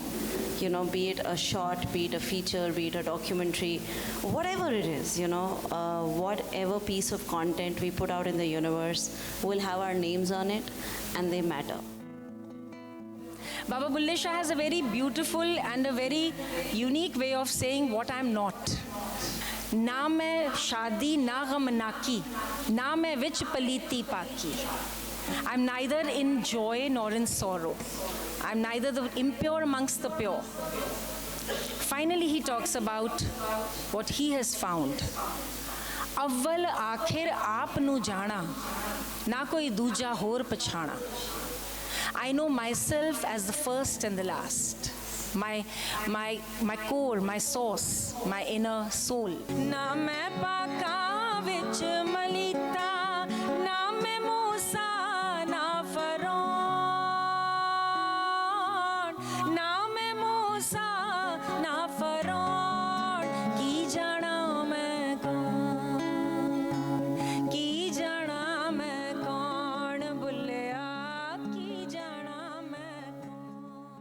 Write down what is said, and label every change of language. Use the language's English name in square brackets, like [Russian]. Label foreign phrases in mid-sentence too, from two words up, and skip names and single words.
[English] You know, be it a short, be it a feature, be it a documentary, whatever it is, you know, whatever piece of content we put out in the universe will have our names on it and they matter. Baba Bulle Shah has a very beautiful and a very unique way of saying what I'm not. [Punjabi] ਨਾ ਮੈਂ ਸ਼ਾਦੀ ਨਾ ਗ਼ਮ ਨਾ ਕੀ, ਨਾ ਮੈਂ ਵਿਚ ਪਲੀਤੀ ਪਾਕੀ. [English] I'm neither in joy nor in sorrow. I'm neither the impure amongst the pure. Finally, he talks about what he has found. [Punjabi] ਅੱਵਲ ਆਖ਼ਿਰ ਆਪ ਨੂੰ ਜਾਣਾ, ਨਾ ਕੋਈ ਦੂਜਾ ਹੋਰ ਪਛਾਣਾ. [English] I know myself as the first and the last. My core, my source, my inner soul. [Punjabi] ਨਾ ਮੈਂ ਪਾਕਾ ਵਿਚ ਮਲੀਤਾ, ਨਾ ਮੈਂ ਮੂਸਾ ਨਾ ਫ਼ਰਊਨ, ਨਾ ਮੈਂ ਮੂਸਾ ਨਾ ਫ਼ਰਊਨ. ਕੀ ਜਾਣਾ ਮੈਂ ਕੌਣ, ਕੀ ਜਾਣਾ ਮੈਂ ਕੌਣ, ਬੁੱਲ੍ਹਿਆ ਕੀ ਜਾਣਾ ਮੈਂ ਕੌਣ.